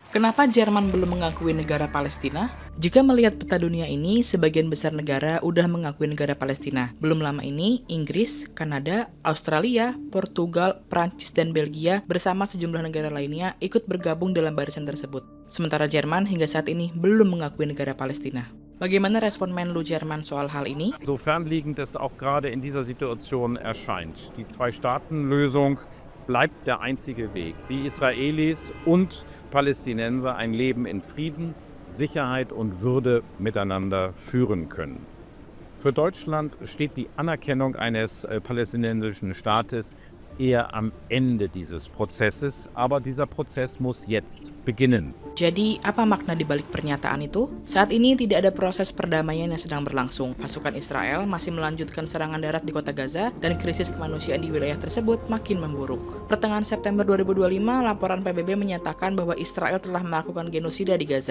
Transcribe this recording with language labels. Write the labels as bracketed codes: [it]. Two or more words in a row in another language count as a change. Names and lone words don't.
[id] Kenapa Jerman belum mengakui negara Palestina? Jika melihat peta dunia ini, sebagian besar negara udah mengakui negara Palestina. Belum lama ini, Inggris, Kanada, Australia, Portugal, Prancis, dan Belgia bersama sejumlah negara lainnya ikut bergabung dalam barisan tersebut. Sementara Jerman hingga saat ini belum mengakui negara Palestina. Bagaimana respon Menlu Jerman soal hal ini? [de] So fernliegend es auch gerade in dieser Situation erscheint. Die Zwei-Staaten-Lösung bleibt der einzige Weg, wie Israelis und Palästinenser ein Leben in Frieden, Sicherheit und Würde miteinander führen können. Für Deutschland steht die Anerkennung eines palästinensischen Staates eher am Ende dieses Prozesses, aber dieser Prozess muss jetzt beginnen. [id] Jadi, apa makna di balik pernyataan itu? Saat ini tidak ada proses perdamaian yang sedang berlangsung. Pasukan Israel masih melanjutkan serangan darat di kota Gaza dan krisis kemanusiaan di wilayah tersebut makin memburuk. Pertengahan September 2025, laporan PBB menyatakan bahwa Israel telah melakukan genosida di Gaza.